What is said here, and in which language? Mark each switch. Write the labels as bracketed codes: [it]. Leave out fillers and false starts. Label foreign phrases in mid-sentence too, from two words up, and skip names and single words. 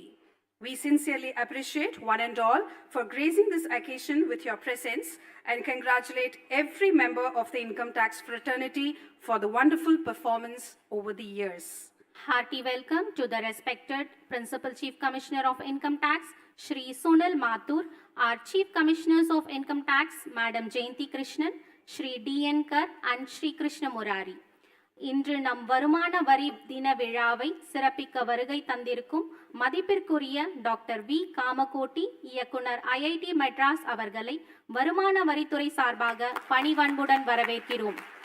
[en] We sincerely appreciate one and all for gracing this occasion with your presence and congratulate every member of the income tax fraternity for the wonderful performance over the years. Hearty welcome to the respected Principal Chief Commissioner of Income Tax, Shri.Sunil Mathur, our Chief Commissioners of Income Tax, Madam Jayanti Krishnan, Shri D.N. Kar and Shri Krishna Murari. [ta] இன்று நம் வருமான வரி தின விழாவை சிறப்பிக்க வருகை தந்திருக்கும் மதிப்பிற்குரிய டாக்டர் வி காமகோட்டி, இயக்குனர் ஐஐடி மெட்ராஸ் அவர்களை வருமான வரித்துறை சார்பாக பணிவன்புடன் வரவேற்கிறோம்.